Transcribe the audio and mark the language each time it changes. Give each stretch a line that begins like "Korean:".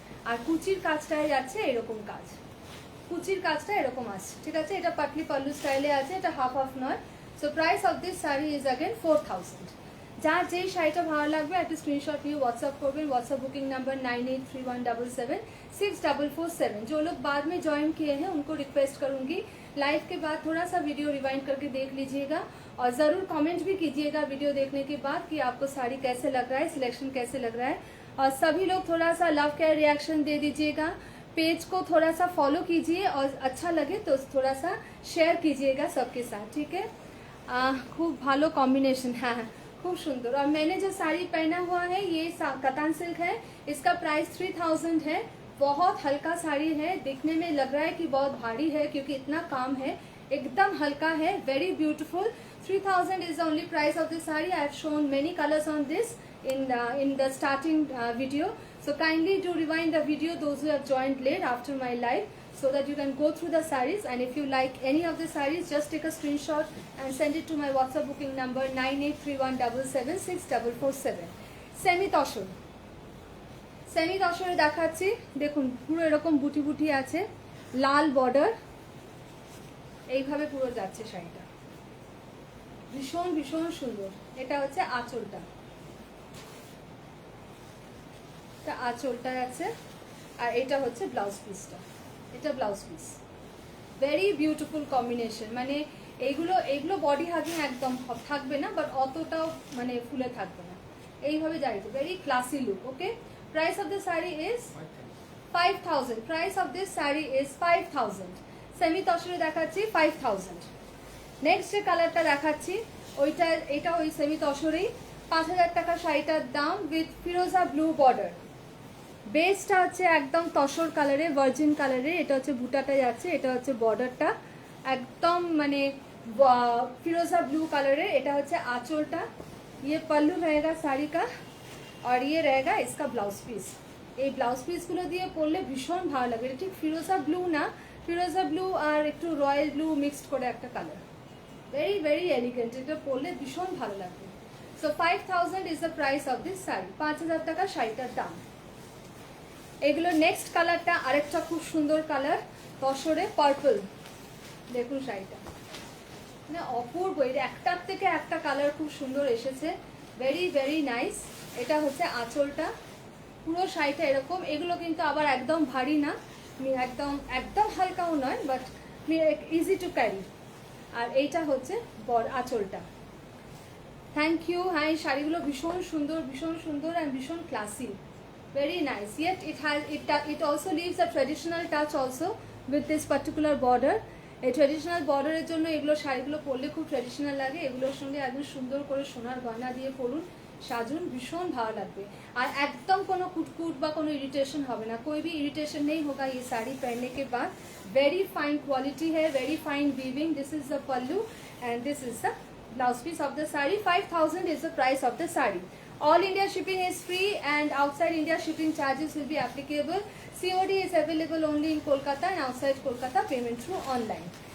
Bangla: আর কুচির কাজটায় যাচ্ছে এরকম কাজ, কুচির কাজটা এরকম আসছে, ঠিক আছে। এটা পাটলি পাল্লু স্টাইলে আছে, এটা হাফ হাফ নয়।
English: so price of this sari is again
Bangla: 4000। যার যেই শাড়িটা ভালো লাগবে একটা স্ক্রিনশট নিয়ে व्हाट्सएप করবেন।
Hindi: WhatsApp booking number 9831776447। जो लोग बाद में ज्वाइन किए हैं उनको रिक्वेस्ट करूंगी लाइव के बाद थोड़ा सा वीडियो रिवाइंड करके देख लीजिएगा और ज़रूर कमेंट भी कीजिएगा वीडियो देखने के बाद कि आपको साड़ी कैसे लग रहा है, सिलेक्शन कैसे लग रहा है। और सभी लोग थोड़ा सा लव केयर रिएक्शन दे दीजिएगा, पेज को थोड़ा सा फॉलो कीजिए और अच्छा लगे तो थोड़ा सा शेयर कीजिएगा सबके साथ, ठीक है।
Bangla: खूब भालो
Hindi: कॉम्बिनेशन, हाँ हाँ खूब सुंदर। और मैंने जो साड़ी पहना हुआ है ये कतान सिल्क है, इसका प्राइस 3000 है। बहुत हल्का साड़ी है, दिखने में लग रहा है कि बहुत भारी है क्योंकि इतना काम है, एकदम हल्का है,
English: Very beautiful. 3000 is the only price of this saree. I have shown many colors on this in the starting video, so kindly do rewind the video those who have joined late after my live so that you can go through the sarees, and if you like any of the sarees just take a screenshot and send it to my WhatsApp booking number 9831776447।
Bangla: Semi tussar, semi তসরে দেখাচ্ছি, দেখুন পুরো এরকম বুটি বুটি আছে, লাল border, এইভাবে পুরো যাচ্ছে শাড়িটা, ভীষণ ভীষণ সুন্দর। এটা হচ্ছে আঁচলটা, এটা আঁচলটা আছে আর এটা হচ্ছে ব্লাউজ পিসটা, এটা blouse piece.
English: very beautiful
Bangla: combination, মানে এইগুলো এইগুলো বডি হাগিং একদম থাকবে না, বাট অতটাও মানে ফুলে থাকবে না, এইভাবে দাঁড়িয়ে,
English: Very classy look. Okay, price of this sari is 5000, price of this sari is 5000।
Bangla: Semi তসরে দেখাচ্ছি 5000। নেক্সট যে কালারটা দেখাচ্ছি ওইটা, এটা ওই সেমি তসরেই 5000 টাকা শাড়িটার দাম
English: With ফিরোজা blue border.
Bangla: বেসটা হচ্ছে একদম তসর কালারে, ভার্জিন কালারে, এটা হচ্ছে বুটাটা যাচ্ছে, এটা হচ্ছে বর্ডারটা একদম মানে
Hindi: फिरोजा ब्लू कलर है।
Bangla: এটা হচ্ছে আঁচলটা,
Hindi: ये पल्लू रहेगा साड़ी का और ये रहेगा इसका ब्लाउज पीस।
Bangla: এই ব্লাউজ পিসগুলো দিয়ে পরলে ভীষণ ভালো লাগবে। এটা ঠিক ফিরোজা ব্লু না, ফিরোজা ব্লু আর একটু রয়্যাল ব্লু মিক্সড করে একটা কালার,
English: very very elegant,
Bangla: এটা পরলে ভীষণ ভালো লাগবে।
English: so 5000 is the price of this sari,
Bangla: 5000 টাকা শাড়িটার দাম। এগুলো নেক্সট কালারটা আরেকটা খুব সুন্দর কালার, তসরে পার্পল, দেখুন শাড়িটা মানে অপূর্ব, এটা একটার থেকে একটা কালার খুব সুন্দর এসেছে,
English: Very very nice.
Bangla: এটা হচ্ছে আঁচলটা, পুরো শাড়িটা এরকম। এগুলো কিন্তু আবার একদম ভারী না, একদম একদম হালকাও নয়,
English: But easy to carry.
Bangla: আর এইটা হচ্ছে আঁচলটা।
English: Thank you.
Bangla: হ্যাঁ, এই শাড়িগুলো ভীষণ সুন্দর অ্যান্ড ভীষণ classy,
English: very nice, yet it also leaves a traditional touch also with this particular border.
Bangla: এই ট্রেডিশনাল বর্ডারের জন্য এগুলো শাড়িগুলো পরলে খুব ট্রেডিশনাল লাগে। এগুলোর সঙ্গে একদম সুন্দর করে সোনার গয়না দিয়ে পরুন, সাজুন, ভীষণ ভালো লাগবে। আর একদম কোনো কুটকুট বা কোনো ইরিটেশন হবে না,
Hindi: कोई भी इरिटेशन नहीं होगा ये साड़ी पहनने के बाद।
English: Very fine quality है, very fine weaving. This is the pallu and this is the blouse piece of the sari. 5000 is the price of the sari. All India shipping is free and outside India shipping charges will be applicable. COD is available only in Kolkata and outside Kolkata payment through online.